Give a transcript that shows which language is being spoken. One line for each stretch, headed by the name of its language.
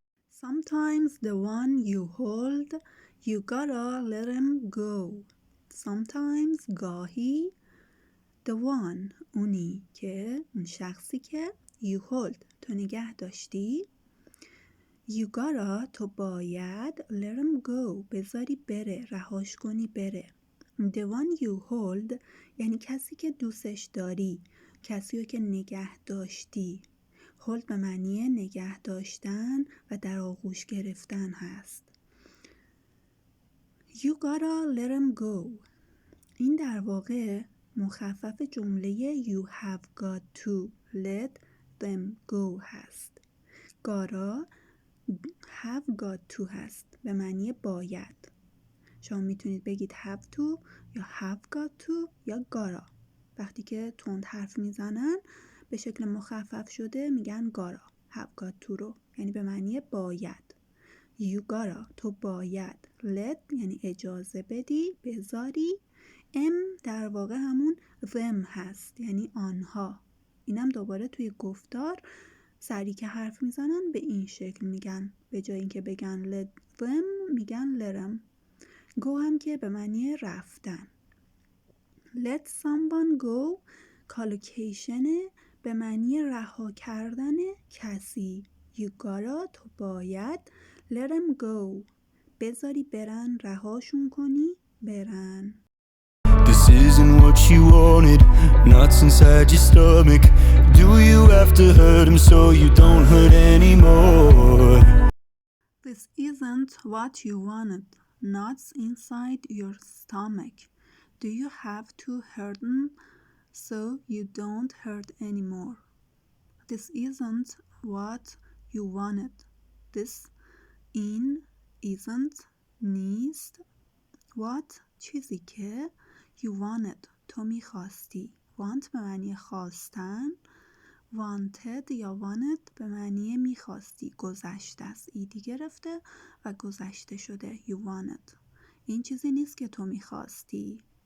English: Sometimes the one you hold, you gotta let him go.
Persian: Sometimes گاهی the one اونی که اون شخصی که you hold تو نگه داشتی
English: you gotta
Persian: تو باید
English: let him go
Persian: بذاری بره رهاش کنی بره.
English: The one you hold
Persian: یعنی کسی که دوستش داری، کسی رو که نگه داشتی. hold به معنی نگه داشتن و در آغوش گرفتن هست.
English: You gotta let him go
Persian: این در واقع مخفف جمله
English: you have got to let them go
Persian: هست. gotta have got to هست به معنی باید. شما میتونید بگید have to یا
English: have got to
Persian: یا gotta. وقتی که تند حرف میزنن به شکل مخفف شده میگن gotta.
English: have got to
Persian: رو یعنی به معنی باید.
English: you gotta
Persian: تو باید. let یعنی اجازه بدی بذاری. در واقع همون them هست یعنی آنها. اینم دوباره توی گفتار سری که حرف میزنن به این شکل میگن، به جای اینکه بگن
English: let them
Persian: میگن let them. go هم که به معنی رفتن.
English: let someone go
Persian: کالوکیشن به معنی رها کردن کسی.
English: you gotta
Persian: تو باید
English: let them go
Persian: بذاری برن، رهاشون کنی برن.
English: This isn't what you wanted, nuts inside your stomach. Do you have to hurt him so you don't hurt anymore? This isn't what you wanted, nuts inside your stomach. Do you have to hurt them so you don't hurt anymore? This isn't what you wanted. This in isn't
Persian: نیست. What چیزی که
English: you wanted
Persian: تو میخواستی. want به معنی خواستن. wanted یا wanted به معنی میخواستی. گذشته است. ایدی گرفته و گذشته شده.
English: you wanted
Persian: این چیزی نیست که تو میخواستی.